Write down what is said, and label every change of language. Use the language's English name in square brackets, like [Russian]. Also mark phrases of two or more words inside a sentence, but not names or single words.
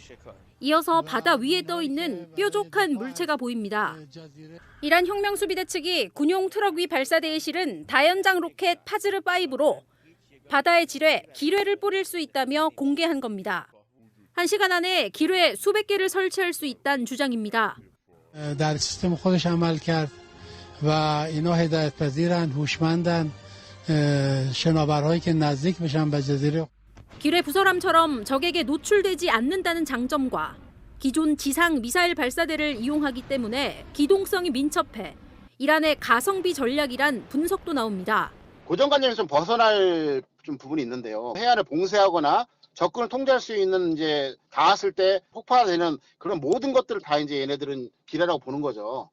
[Korean] 이어서 바다 위에 떠 있는 뾰족한 물체가 보입니다. 이란 혁명수비대 측이 군용 트럭 위 발사대에 실은 다연장 로켓 파즈르5로 바다에 지뢰, 기뢰를 뿌릴 수 있다며 공개한 겁니다. 1시간 안에 기뢰 수백 개를 설치할 수 있다는 주장입니다. [Persian] در سیستم خودش عمل کرد و اینا هدایت پذیرن، هوشمندن، شناورهایی که نزدیک بشن به جزیره. [Korean] 기뢰 부설함처럼 적에게 노출되지 않는다는 장점과 기존 지상 미사일 발사대를 이용하기 때문에 기동성이 민첩해 이란의 가성비 전략이란 분석도 나옵니다. 고정관념에서 좀 벗어날 좀 부분이 있는데요. 해안을 봉쇄하거나 접근을 통제할 수 있는 이제 닿았을 때 폭파되는 그런 모든 것들을 다 이제 얘네들은 기뢰라고 보는 거죠.